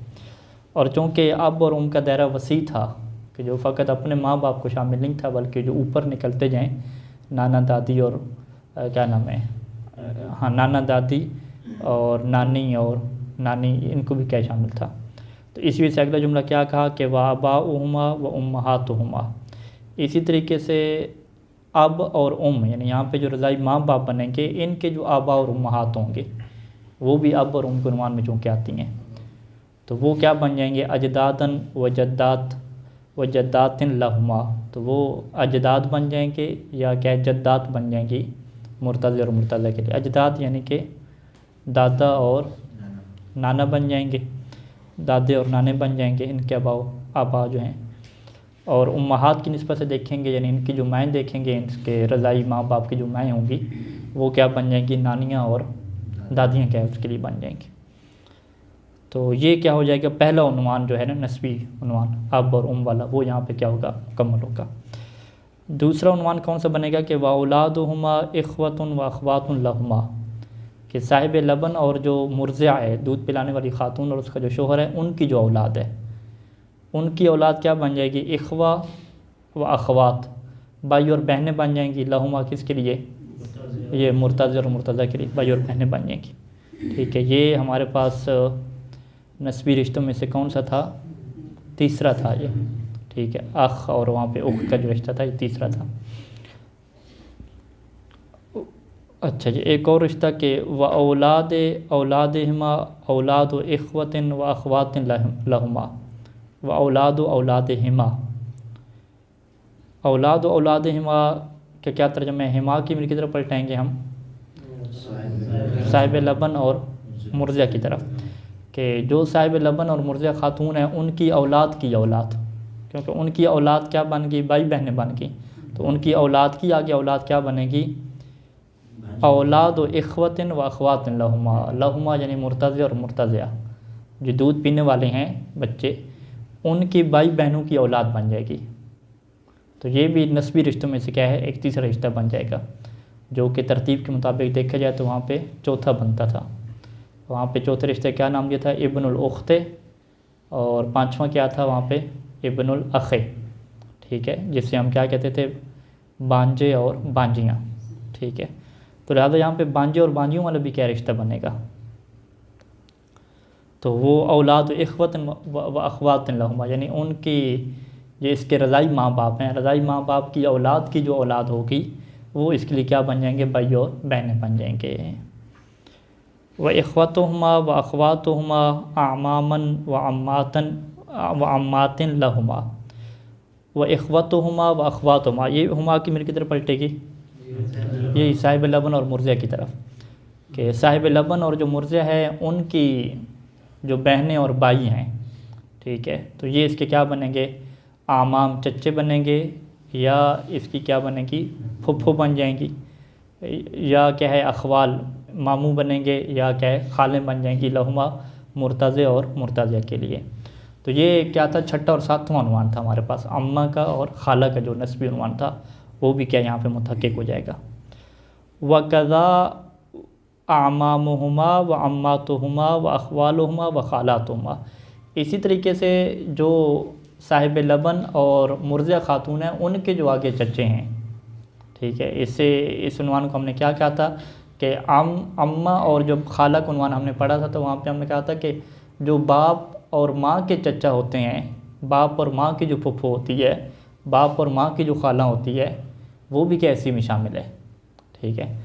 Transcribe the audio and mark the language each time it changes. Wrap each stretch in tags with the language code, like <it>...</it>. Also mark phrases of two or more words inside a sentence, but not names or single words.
<hi>और चूँकि अब और का दायरा वसी था कि जो फ़कत अपने माँ बाप को शामिल नहीं था, बल्कि जो ऊपर निकलते जाएँ नाना दादी और क्या नाम है, हाँ, नाना दादी और नानी इनको भी क्या शामिल था। तो इसी वजह से अगला जुमला क्या कहा कि</hi> <ar>وآباؤهما وأمهاتهما.</ar> <hi>इसी तरीके से अब और यानी यहाँ पे जो रज़ाई माँ बाप बनेंगे इनके जो आबा और उम्महात होंगे वो भी अब और के उन्वान में चूँकि आती हैं, तो वो क्या बन जाएंगे,</hi> <ar>أجداداً وجداتٍ لهما.</ar> <hi>तो वो अजदाद बन जाएंगे या क्या जद्दात बन जाएंगी मुर्तज़िआ और मुर्तज़िआ के लिए। अजदाद यानी कि दादा और नाना बन जाएंगे, दादे और नाने बन जाएंगे इनके आबा जो हैं। और उम्महात की निस्बत से देखेंगे यानी इनकी जो माएँ देखेंगे, इनके रज़ाई माँ बाप की जो माएँ होंगी वो क्या बन जाएंगी, नानियाँ और दादियाँ क्या है उसके लिए बन जाएंगी। तो ये क्या हो जाएगा, पहला उन्वान जो है ना नस्बी उन्वान अब और वाला, वो यहाँ पे क्या होगा, मुकम्मल होगा। दूसरा उन्वान कौन सा बनेगा कि</hi> <ar>وأولادهما إخوةٌ وأخواتٌ لهما,</ar> <hi>कि साहिब लबन और जो मुर्ज़िआ है दूध पिलाने वाली ख़ातून और उसका जो शोहर है उनकी जो औलाद है, उनकी औलाद क्या बन जाएगी,</hi> <ar>إخوة وأخوات,</ar> <hi>भाई और बहनें बन जाएंगी, लहुमा किसके लिए, ये मुर्तज़िआ और मुर्तज़िआ के लिए भाई और बहनें बन जाएंगी, ठीक है। ये हमारे पास नस्बी रिश्तों में से कौन सा था, तीसरा था ये, ठीक है। अख और वहाँ पे उख का जो रिश्ता था ये तीसरा था। अच्छा जी, एक और रिश्ता के</hi> <ar>وأولادهما أولادَ إخوةٍ وأخواتٍ لهما وأولادهما.</ar> <hi>औलादिहिमा का क्या तर्जुमा है, हिमा की की तरफ पलटाएंगे हम साहिब लबन और मुर्ज़िआ की तरफ, कि जो साहिब लबन और मुर्ज़िआ ख़ातून है उनकी औलाद की औलाद, क्योंकि उनकी औलाद क्या बन गई, भाई बहनें बन गई, तो उनकी औलाद की आगे औलाद क्या बनेगी,</hi> <ar>أولادَ إخوةٍ وأخواتٍ لهما</ar> <hi>यानी मुर्तज़िआ और मुर्तज़िआ जो दूध पीने वाले हैं बच्चे, उनकी भाई बहनों की औलाद बन जाएगी। तो ये भी नस्बी रिश्तों में से क्या है, एक तीसरा रिश्ता बन जाएगा, जो कि तरतीब के मुताबिक देखा जाए तो वहाँ पे चौथा बनता था। वहाँ पे चौथे रिश्ते क्या नाम दिया था,</hi> <ar>ابن الأخت,</ar> <hi>और पाँचवा क्या था वहाँ पे,</hi> <ar>ابن الأخ,</ar> <hi>ठीक है, जिससे हम क्या कहते थे, बांजे और बांजियाँ, ठीक है। तो लिहाजा यहाँ पे बांजे और बांजियों वाला भी क्या रिश्ता बनेगा, तो वो</hi> <ar>أولادَ إخوةٍ وأخواتٍ لهما,</ar> <hi>यानी उनकी जो इसके रज़ाई माँ बाप हैं, रज़ाई माँ बाप की औलाद जो औलाद होगी वो इसके लिए क्या बन जाएंगे, भाई और बहनें बन जाएंगे।</hi> <ar>وإخوتهما وأخواتهما أعماماً وعماتٍ لهما. وإخوتهما وأخواتهما,</ar> <hi>ये हुमा की मेरे की तरफ पलटेगी, ये साहिब लबन और मुर्ज़ा की तरफ, कि साहिब लबन और जो मुर्ज़ा है उनकी जो बहनें और भाई हैं, ठीक है, तो ये इसके क्या बनेंगे, आमाम चच्चे बनेंगे, या इसकी क्या बनेगी, फुफ्फो बन जाएंगी, या क्या है अखवाल मामू बनेंगे, या क्या है खालें बन जाएंगी, लहुमा मुर्तज़े और मुर्तज़ा के लिए। तो ये क्या था, छठा और सातवां उन्वान था हमारे पास, अम्मा का और खाला का जो नस्बी उन्वान था वो भी क्या यहाँ पे मुतहक्किक हो जाएगा।</hi> <ar>وكذا أعمامهما وعماتهما وأخوالهما وخالاتهما,</ar> <hi>इसी तरीके से जो साहिब लबन और मुर्ज़ा खातून हैं उनके जो आगे चच्चे हैं, ठीक है, इससे इस उन्वान को हमने क्या कहा था कि अम्मा और जो खाला का उन्वान हमने पढ़ा था, तो वहाँ पे हमने कहा था कि जो बाप और माँ के चचा होते हैं, बाप और माँ की जो फुफ्फो होती है, बाप और माँ की जो खाला होती है, वो भी क्या इसी में शामिल है, ठीक है।</hi>